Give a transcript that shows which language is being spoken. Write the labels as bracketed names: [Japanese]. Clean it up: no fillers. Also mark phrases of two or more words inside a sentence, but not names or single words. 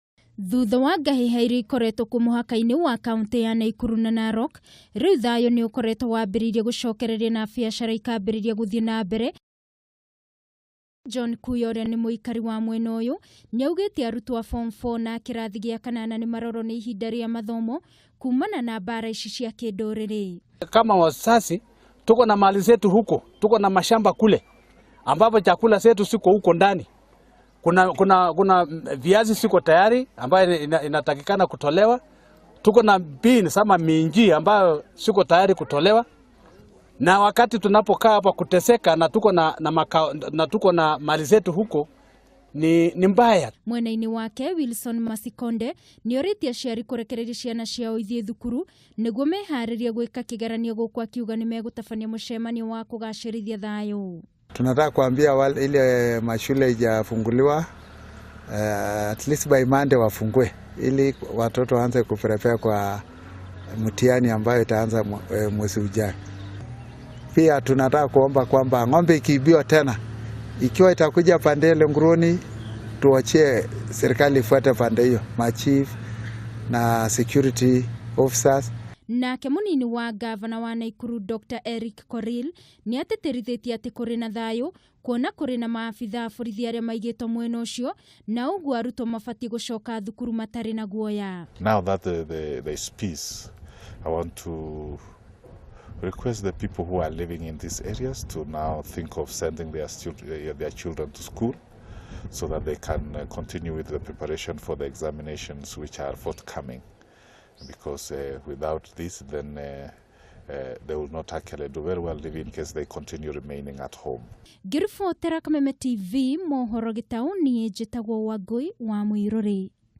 [Kikuyu] Thutha wa ngahĩha ikoretwo ku muhaka-inĩ wa kaunti ya Nakuru na Narok, rĩu thayũ nĩ ũkoretwo wambĩrĩirie gũcokereria na biacara ikambĩrĩria gũthiĩ na mbere. John Kuya ũrĩa nĩ mũikari wa mwena ũyũ nĩ augĩte arutwo a form 4 na kĩrathi gĩa kanana nĩ marorwo nĩ ihinda rĩa mathomo kumana na bara ici cia kĩndũrĩrĩ. [Swahili] Kama wasasi tuko na mali zetu huko, tuko na mashamba kule ambapo chakula zetu siko huko ndani. Kuna viazi siko tayari ambayo inatakikana kutolewa. Tuko na beans ama minji ambayo siko tayari kutolewa. Na wakati tunapokaa hapa kuteseka na tuko na mali zetu huko ni mbaya. [Kikuyu] Mwena-inĩ wake Wilson Masikonde nĩ orĩtie aciari kũrekereria ciana ciao ithiĩ thukuru nĩguo meharĩrie gwĩka kĩgeranio gũkũ akiuga nĩ megũtabania mũcemanio wa kũgacĩrithia thayũ. [Swahili] Tunataka kuambia ile mashule haijafunguliwa [English] at least by Monday [Swahili] wafungue ili watoto waanze kuprepare kwa mtihani ambayo itaanza mwezi ujao. Pia tunataka kuomba kwamba ng'ombe ikiibiwa tena ikiwa itakuja pande ile Nguruni tuachie serikali ifuate pande hiyo, machief na [English] security officers. [Kikuyu] Nake munini wa gavana wa Nakuru Dr. Eric Koril nĩ ateterithĩtie atĩ kũrĩ na thayũ kuona kũrĩ na maabitha borithi arĩa maigĩtwo mwena ũcio na ũguo arutwo mabatiĩ gũcoka thukuru matarĩ na guoya. [English] Now that there is peace, I want to request the people who are living in these areas to now think of sending their children to school so that they can continue with the preparation for the examinations which are forthcoming. Because without this, then they will not actually do very well in case they continue remaining at home. [Kikuyu] Ngĩribotera Kameme TV mohoro gĩtaũ niĩ njĩtagwo Wangui wa Mũirũrĩ.